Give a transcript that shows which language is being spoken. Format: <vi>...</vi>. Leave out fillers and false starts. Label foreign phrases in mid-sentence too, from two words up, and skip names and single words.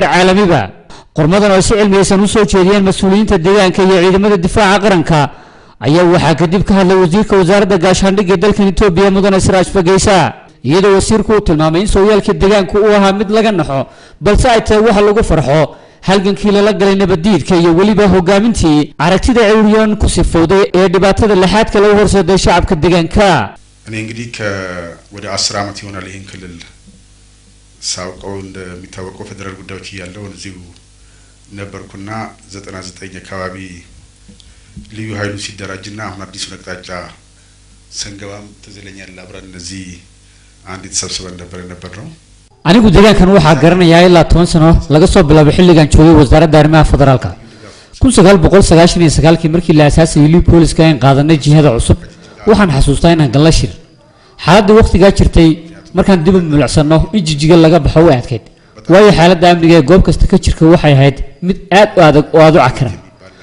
<so>caalamiba qormadan oo si cilmiyeysan u soo jeediyeen mas'uuliyiinta deegaanka iyo ciidamada difaaca qaranka ayaa waxaa kadib ka hadlay wasiirka wasaaradda gaashaandhigga dalkan Itoobiya Mudane Siraaj Fageysa iyadoo wasiirku uu tilmaamay in sooyaalka deegaanku uu ahaa mid laga naxo balse ay tahay wax lagu farxo halgankii la galay nabadiidka iyo waliba hogaamintii aragtida cawriyan ku sifowday ee dhibaatada laxaadka lagu horseeday shacabka deegaanka</so> <am>እኔ እንግዲህ ወደ 10 ዓመት ይሆናል ይሄን ክልል ሳውቀው እንደሚታወቀው ፌደራል ጉዳዮች ያለው እዚሁ ነበርኩና 99 አካባቢ ልዩ ኃይሉ ሲደራጅና አሁን አዲስ አቅጣጫ ሰንገባም ተዘለኛል አብረን እዚህ አንድ ተሰብስበን ነበር ነው</am> <so>anigu deegaankan waxa garanayaa ilaa 10 sano laga soo bilaabo xilligan joogay wasaaradda arrimaha federaalka 1999 markii la aasaasay liiw booliska ay qaadanay jihada cusub waxaan xasuustaa inaan galno shir xaaladda waqtiga jirtay markaan dib u milicsano in Jigjiga laga baxo way adkeyd waayo xaaladda amniga ee goob kasta ka jirka waxay ahayd mid aad u adag oo aad u cakran</so>